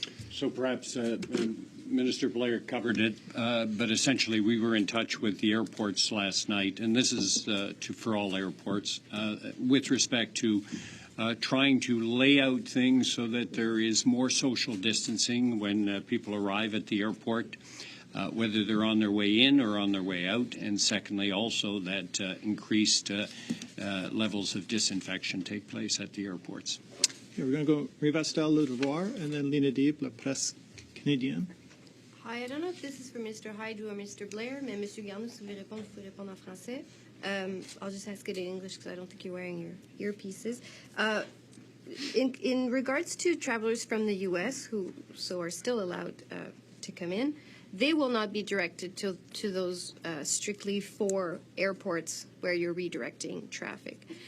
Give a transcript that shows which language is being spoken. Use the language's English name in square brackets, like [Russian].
[English] So perhaps Minister Blair covered it, but essentially we were in touch with the airports last night, and this is for all airports, with respect to trying to lay out things so that there is more social distancing when people arrive at the airport, whether they're on their way in or on their way out, and secondly also that increased levels of disinfection take place at the airports. Okay, we're going to go Marie Vestel-Le Devoir and then Lina Deeb, La Presse Canadienne. Hi, I don't know if this is for Mr. Hajdu or Mr. [French] Blair, mais Monsieur Garneau, si vous voulez répondre, vous pouvez répondre en français. [English] I'll just ask it in English because I don't think you're wearing your earpieces. In regards to travelers from the U.S. who are still allowed to come in, they will not be directed to those strictly 4 airports where you're redirecting traffic.